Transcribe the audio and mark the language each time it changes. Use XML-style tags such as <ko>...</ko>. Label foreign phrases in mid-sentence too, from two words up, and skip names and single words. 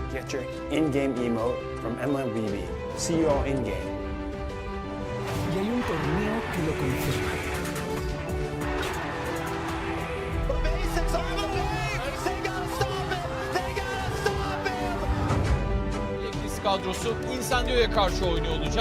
<en>electric in-game emote from MLBB. See you all in-game.</en> <es>Y hay un torneo que lo confirma.</es> <tr>Blacklist kadrosu Incendios'a karşı oynuyor olacak.</tr>